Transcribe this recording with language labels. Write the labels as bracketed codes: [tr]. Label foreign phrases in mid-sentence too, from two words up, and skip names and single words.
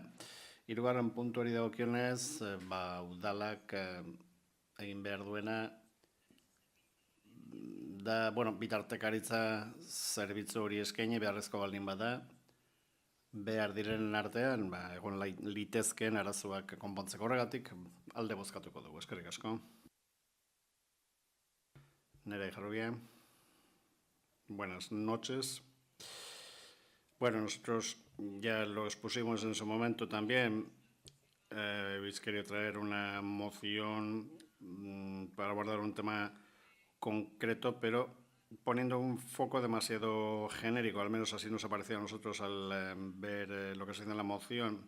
[eu] Hirugarren puntuari dagokionez, udalak egin behar duena, da, bitartekaritza zerbitzu hori eskaini beharrezko baldin bada, behar direnen artean, egon litezkeen arazoak konpontzeko horregatik, alde bozkatuko dugu. Eskerrik asko. Nerea Jarrubia. [es] Buenas noches. Nosotros ya lo expusimos en su momento también, habéis querido traer una moción para abordar un tema concreto, pero poniendo un foco demasiado genérico, al menos así nos ha parecido a nosotros al ver lo que se dice en la moción.